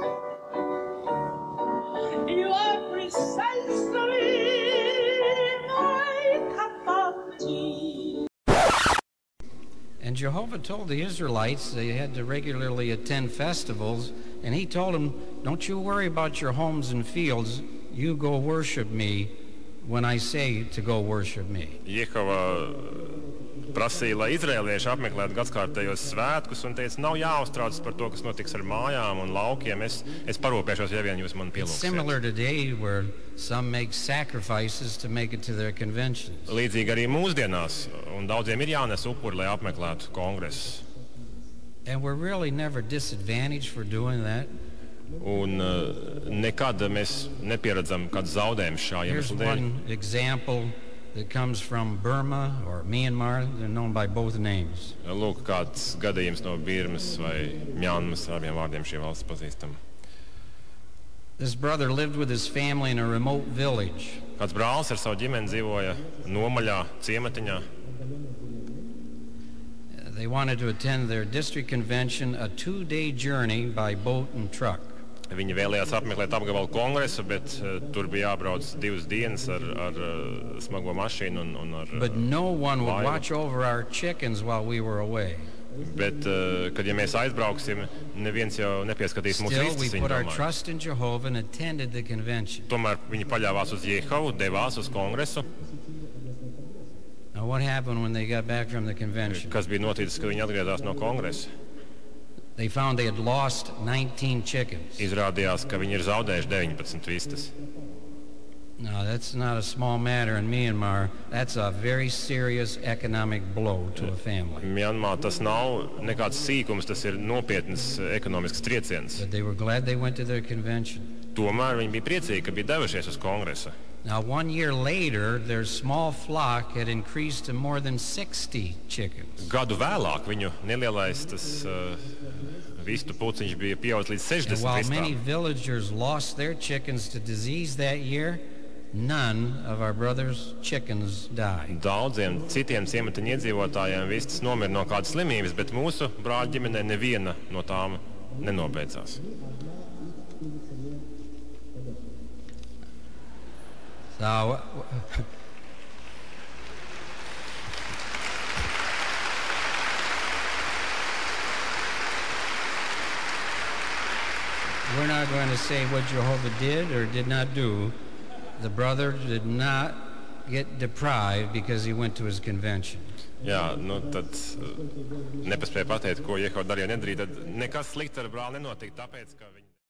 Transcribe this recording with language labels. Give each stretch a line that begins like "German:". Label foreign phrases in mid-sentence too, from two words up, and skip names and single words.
English: You are precisely my cup of tea. And Jehovah told the Israelites they had to regularly attend festivals, and he told them, don't you worry about your homes and fields, you go worship me when I say to go worship me.
Latvian: Jehova prasīja, lai izrēlieši apmeklētu gadskārtējos svētkus, un teica, nav jāuztrauc par to, kas notiks ar mājām un laukiem. Es parūpēšos, ja vien jūs man pielūgsiet.
English: Similar today, where some make sacrifices to make it to their conventions.
Latvian: Līdzīgi arī mūsdienās, un daudziem ir jānes upuri, lai apmeklētu kongresus.
English: And we're really never disadvantaged for doing that.
Latvian: Un nekad mēs nepieredzam kādu zaudējumu šā
English: Here's
Latvian: iemesla dēļ.
English: one example that comes from Burma or Myanmar. They're known by both names.
Latvian: Lūk, kāds gadījums no Birmas vai Mjanmas, ar abiem vārdiem šī valsts pazīstama.
English: This brother lived with his family in a remote village.
Latvian: Kāds brālis ar savu ģimeni dzīvoja nomaļā ciematiņā.
English: They wanted to attend their district convention, a 2-day journey by boat and truck.
Latvian: Viņi vēlējās apmeklēt apgabalu kongresu, bet tur bija jābrauc 2 dienas ar smago mašīnu un ar
English: But no one would
Latvian: laivu.
English: watch over our chickens while we were away.
Latvian: Bet, kad ja mēs aizbrauksim, neviens jau nepieskatīs mūsu
English: Still, we
Latvian: vistas, viņi
English: put our
Latvian: domāja.
English: trust in Jehovah and attended the convention.
Latvian: Tomēr viņi paļāvās uz Jehovu, devās uz kongresu.
English: Now, what happened when they got back from the convention?
Latvian: Kas bija noticis, kad viņi atgriezās no kongresa?
English: They found they had lost 19 chickens.
Latvian: Izrādījās, ka viņi ir zaudējuši 19 vistas.
English: Now, that's not a small matter in Myanmar. That's a very serious economic blow to a family.
Latvian: Mjanmā tas nav nekāds sīkums, tas ir nopietns ekonomisks trieciens.
English: But they were glad they went to their convention.
Latvian: Tomēr viņi bija priecīgi, ka bija devušies uz kongresu.
English: Now, 1 year later, their small flock had increased to more than 60 chickens.
Latvian: Gadu vēlāk viņu nelielais tas vistu puciņš bija pieaudzis līdz
English: And
Latvian: 60
English: while many
Latvian: vistām.
English: villagers lost their chickens to disease that year, none of our brothers' chickens died.
Latvian: Daudziem citiem ciematiņu iedzīvotājiem vistas nomira no kādas slimības, bet mūsu brāļa ģimenē neviena no tām nenobeidzās.
English: So, we're not going to say what Jehovah did or did not do. The brother did not get deprived because he went to his convention.
Latvian: Jā, nu tad nepaspēja pateikt, ko Jehova darīja nedarīja. Tad nekas slikts ar brāli nenotika, tāpēc, ka viņi